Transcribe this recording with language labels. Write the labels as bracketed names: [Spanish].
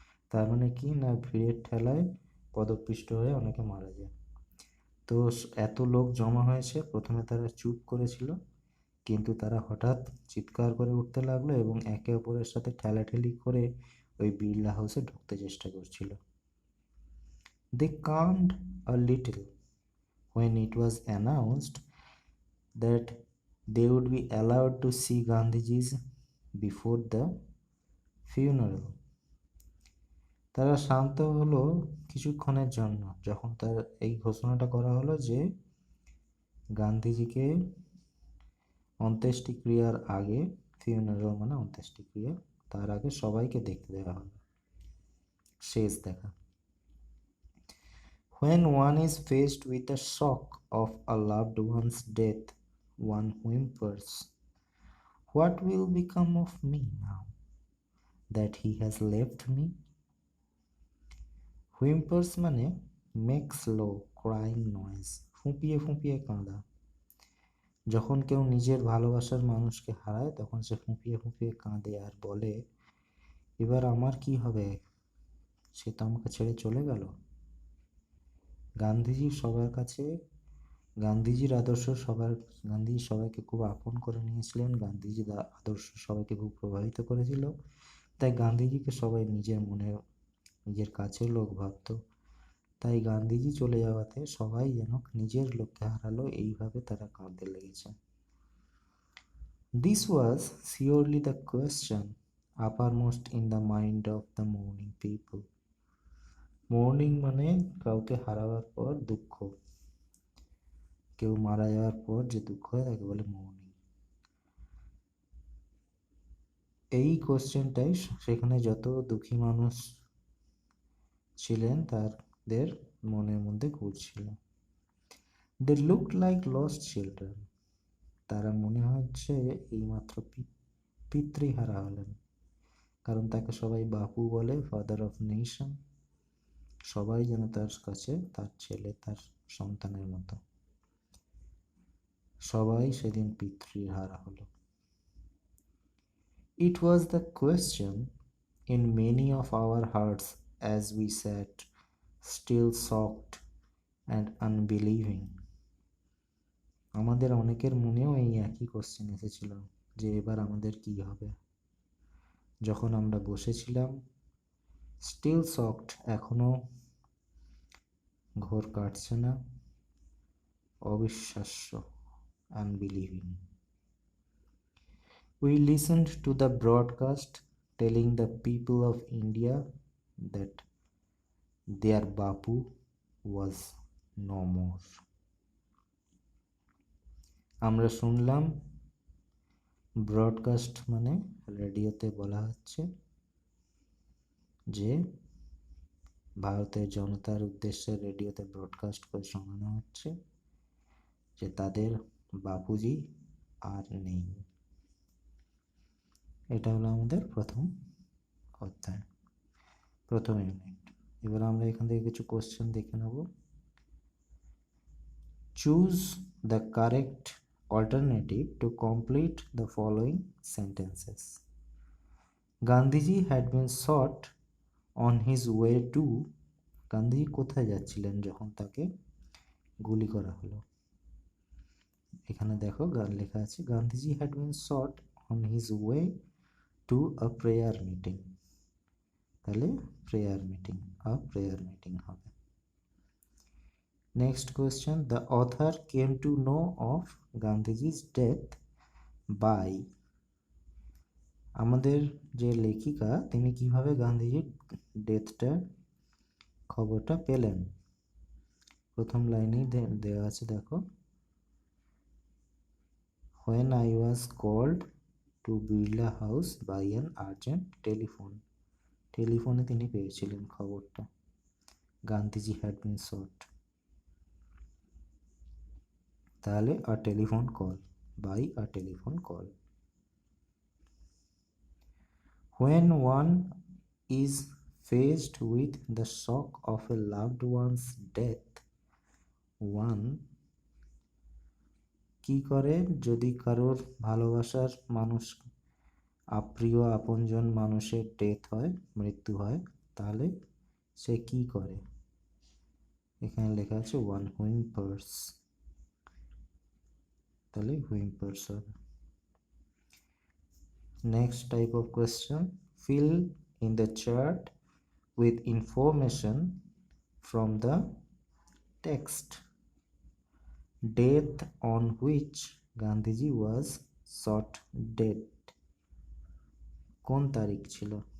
[Bangla] তার মানে কি না, ভিড়ের ঠেলায় পদপিষ্ট হয়ে অনেকে মারা যায়। তো এত লোক জমা হয়েছে, প্রথমে তারা চুপ করেছিল, কিন্তু তারা হঠাৎ চিৎকার করে উঠতে লাগলো এবং একে অপরের সাথে ঠেলাঠেলি করে ওই বিড়লা হাউসে ঢুকতে চেষ্টা করছিল। [English] They calmed a little when it was announced that they would be allowed to see Gandhiji's before the funeral. [Bangla] তারা শান্ত হলো কিছুক্ষণের জন্য যখন তার এই ঘোষণাটা করা হলো যে গান্ধীজিকে অন্ত্যেষ্টিক্রিয়ার আগে, ফিউনারাল মানে অন্ত্যেষ্টিক্রিয়া, তার আগে সবাইকে দেখতে দেওয়া হবে, শেষ দেখা। [English] When one is faced with the shock of a loved one's death, one whimpers, "What will become of me now that he has left me?" Whimpers মানে makes low crying noise, [Bangla] ফুঁপিয়ে ফুঁপিয়ে কাঁদা। যখন কেউ নিজের ভালোবাসার মানুষকে হারায় তখন সে ফুঁপিয়ে ফুঁপিয়ে কাঁদে আর বলে, এবার আমার কি হবে, সে তো আমাকে ছেড়ে চলে গেল। গান্ধীজি সবার কাছে, গান্ধীজির আদর্শ গান্ধীজি সবাইকে খুব আপন করে নিয়েছিলেন, গান্ধীজির আদর্শ সবাইকে খুব প্রভাবিত করেছিল, তাই গান্ধীজিকে সবাই নিজের মনে, নিজের কাছের লোক ভাবত। তাই গান্ধীজি চলে যাওয়াতে সবাই যেন নিজের লোককে হারালো, এইভাবে তারা কাঁদতে লেগেছে। [English] This was surely the question uppermost in the mind of the mourning people. [Bangla] Mourning মানে কাউকে হারাবার পর দুঃখ, কেউ মারা যাওয়ার পর যে দুঃখ হয় তাকে বলে মোর্নিং। এই কোশ্চেনটাই সেখানে যত দুঃখী মানুষ ছিলেন তাদের মনের মধ্যে ঘুরছিল। [English] they looked like lost children, [Bangla] তারা মনে হচ্ছে এইমাত্র পিতৃহারা হলেন, কারণ তাকে সবাই বাপু বলে, [English] Father of nation. [Bangla] সবাই যেন তার কাছে তার ছেলে, তার সন্তানের মতো। সবাই সেদিন পিতৃহারা হলো। [English] It was the question in many of our hearts as we sat, still shocked and unbelieving. [Bangla] আমাদের অনেকের মনেও এই একই কোশ্চেন এসেছিল যে এবার আমাদের কি হবে। যখন আমরা বসেছিলাম, [English] still shocked, [Bangla] এখনো ঘোর কাটছে না, অবিশ্বাস্য, unbelieving. [English] We listened to the broadcast telling the people of India that their bapu was no more. [Bangla] আমরা শুনলাম, ব্রডকাস্ট মানে রেডিওতে বলা হচ্ছে যে ভারতের জনতার উদ্দেশ্যে রেডিওতে ব্রডকাস্ট করে শোনানো হচ্ছে যে তাদের বাপুজি আর নেই। এটা হলো আমাদের প্রথম অধ্যায়, প্রথম ইউনিট। এবার আমরা এখান থেকে কিছু কোশ্চেন দেখে নেব। [English] Choose the correct alternative to complete the following sentences. Gandhiji had been shot on his way to, [Bangla] Gandhiji কোথায় যাচ্ছিলেন যখন তাকে গুলি করা হলো? এখানে দেখো লেখা আছে Gandhiji [English] had been shot on his way to a prayer meeting, [Bangla] তাহলে প্রেয়ার মিটিং, প্রেয়ার মিটিং হবে। [English] next question, the author came to know of Gandhiji's death by, [Bangla] আমাদের যে লেখিকা তিনি কিভাবে গান্ধীজির ডেথটার খবরটা পেলেন? প্রথম লাইনেই দেওয়া আছে দেখো, [English] when I was called to Birla House by an urgent telephone, [Bangla] টেলিফোনে তিনি পেয়েছিলেন খবরটা, [English] Gandhiji had been shot, তাহলে a telephone call, by a telephone call. When one is faced with the shock of a loved one's death, one [Bangla] কি করে যদি কারোর ভালোবাসার মানুষ, প্রিয় আপনজন মানুষের ডেথ হয়, মৃত্যু হয়, তাহলে সে কি করে? এখানে লেখা আছে [English] one whimpers, [Bangla] তাহলে হুইম্পার্স হবে। [English] Next type of question, fill in the chart with information from the text. Death on which Gandhiji was shot dead, কোন তারিখ ছিল?